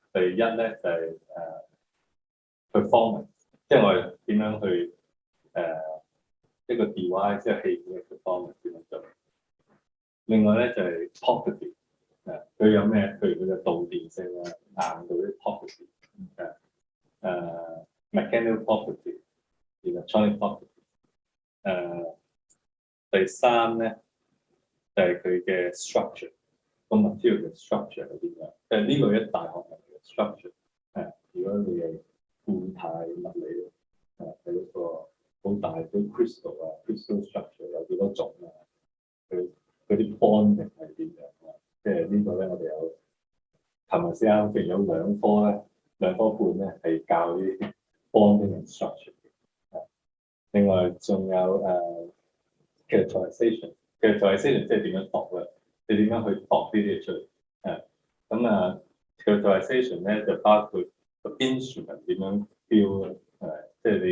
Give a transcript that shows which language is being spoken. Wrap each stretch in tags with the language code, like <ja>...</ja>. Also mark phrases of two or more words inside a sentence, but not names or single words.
<yue>第一咧就係performance， 即係我哋點樣去一個 device 即係器件嘅 performance 點樣做。另外咧就係 property， 佢有咩？譬如佢嘅導電性硬度啲 property，</yue> <en>mechanical property、electronic property。</en> <yue>第三咧就係佢嘅 structure。個 material 嘅 structure 係點樣？即係呢個一大學問嘅 structure。如果你係固態物理係一個好大嘅</yue> <en>crystal structure</en> <yue>有幾多種佢啲 bonding 係點樣即係呢個咧，我哋有琴日先啱，譬如有2科咧，2科半咧係教啲</yue> <en>bonding and structure</en> <yue>嘅。另外仲有characterization 即係點樣度咧？你點樣去度呢啲嘢出嚟？characterization 咧就包括個 instrument 點樣標即係你</yue>